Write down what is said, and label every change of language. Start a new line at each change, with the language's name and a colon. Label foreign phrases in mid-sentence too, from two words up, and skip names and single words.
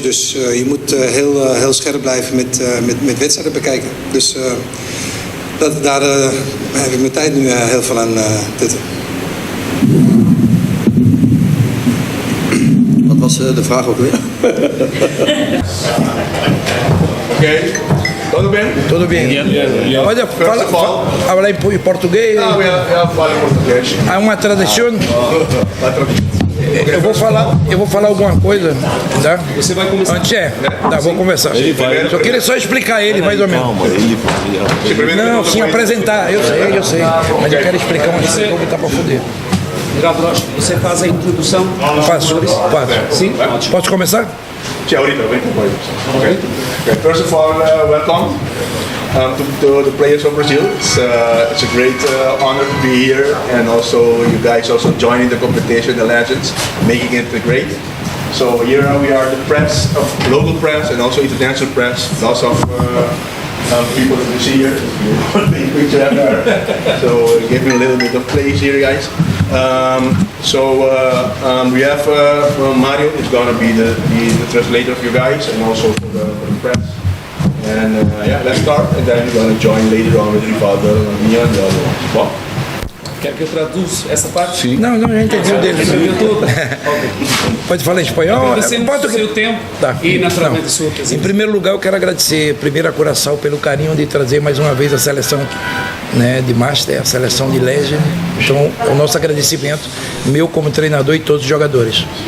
Dutch: Dus je moet heel scherp blijven met wedstrijden bekijken. Dus daar heb ik mijn tijd nu heel veel aan zitten. Wat was de vraag ook weer? Oké.
Portuguese: Tudo bem? Tudo bem. Olha, fala em português. Não, eu falo em português. Há uma tradição. Eu vou falar alguma coisa, tá? Você vai começar. Antes tá, vou começar. Só queria só explicar ele, mais ou menos. Não, sim, apresentar. Eu sei. Mas eu quero explicar uma coisa, vou botar pra fuder. Você faz a introdução? Faço. Sim? Posso começar? Tja,
Spanish: ahorita, ven.
English: Okay. First of all, welcome to the players of Brazil. It's a great honor to be here, and also you guys also joining the competition, the legends, making it great. So here we are, the press, local press, and also international press. Lots of people that you see here. Big picture after. So give me a little bit of place here, guys. We have Mario is going to be the translator of you guys, and also for the press. And yeah, let's start, and then we're going to join later on with Rivaldo and Mia and the other ones. Well.
Portuguese: Quer que eu traduza essa parte? Sim. Não, já entendi o dele. Pode falar em espanhol? Agradecemos o seu tempo e naturalmente a sua presença. Em primeiro lugar, eu quero agradecer primeiro a Curaçao pelo carinho de trazer mais uma vez a seleção, né, de Master, a seleção de Legend. Então, o nosso agradecimento, meu como treinador e todos os jogadores.